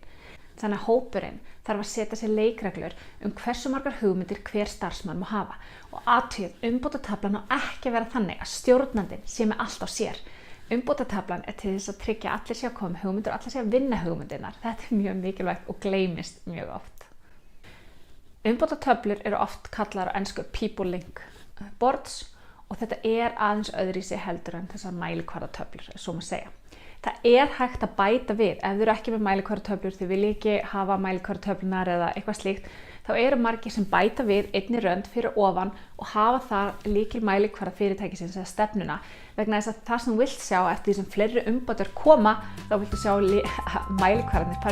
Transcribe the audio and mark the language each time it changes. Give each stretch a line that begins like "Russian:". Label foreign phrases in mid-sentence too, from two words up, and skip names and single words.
Icelandic: Þannig að hópurinn þarf að setja sér leikreglur hversu margar hugmyndir hver starfsmann má hafa og athugið umbótataflan á ekki að vera þannig að stjórnandinn sé með allt á sér. Umbótataflan til þess að tryggja að allir sé að koma með hugmyndir og allir sé að vinna hugmyndirnar. Þetta mjög mikilvægt og gleymist mjög oft. Umbótatöflur eru oft kallar á ensku
English: people link boards
Icelandic: og þetta aðeins öðruvísi heldur en þessar mælikvarðatöflur, svo má segja. Það hægt að bæta við, ef þið eru ekki með mælikvarðatöflur, þið viljið ekki hafa mælikvarðatöflunar eða eitthvað slíkt, þá eru margir sem bæta við einni rönd fyrir ofan og hafa þar lykil mælikvarða fyrirtækisins eða stefnuna, vegna þess að það sem þú vilt sjá eftir því sem fleiri umbætur koma, þá viltu sjá mælikvarðarnir fara upp.